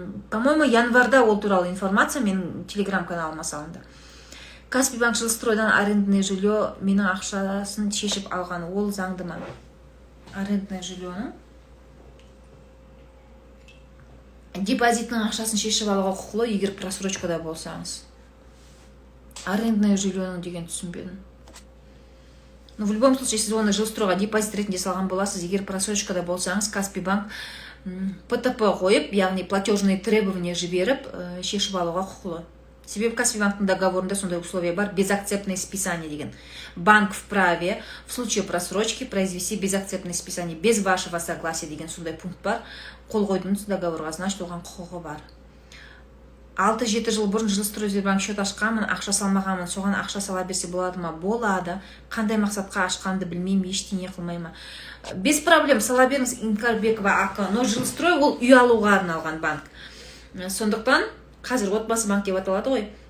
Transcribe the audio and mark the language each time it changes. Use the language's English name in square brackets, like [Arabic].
[Russian] По-моему, [Kazakh] январда ол туралы информация менің телеграм-каналыма салынды. Каспий банк жилстройдан [Russian] арендное жилье [Kazakh] менің ақшасын шешіп алған, ол заңды ма? Арендное жильені депозитінің ақшасын шешіп алуға құқылы, егер просрочкада болсаңыз. Арендное жильені деген түсінбедім. [Russian] Но в любом случае, [Kazakh] сіз оны жилстройға депозит ретінде салған боласыз, егер просрочкада болсаңыз, Каспий банк ПТП қойып, яғни [Russian] платежные требования [Kazakh] жіберіп, шешіп алуға құқылы. Себебі Каспий банктың договорында сондай условия бар, [Russian] безакцептное списание [Kazakh] деген. [Russian] Банк вправе в случае просрочки произвести безакцептное списание без вашего согласия [Kazakh] деген сондай пункт бар. Қол қойдыңыз договорға, значит, оған құқығы бар. 6-7 жыл бұрын Жилстройбанк счет ашқанмын, ақша салмағанмын, соған ақша сала берсе болады ма? Болады. Қандай мақсатқа ашқанды білмеймін, ештеңе қылмаймын. [Russian] Без проблем [Kazakh] сала беріңіз, Инкарбекова ақы. [Russian] Но [Kazakh] Жилстрой ол үй алуға арналған банк. Сондықтан қазір отбасы банк деп аталады ғой.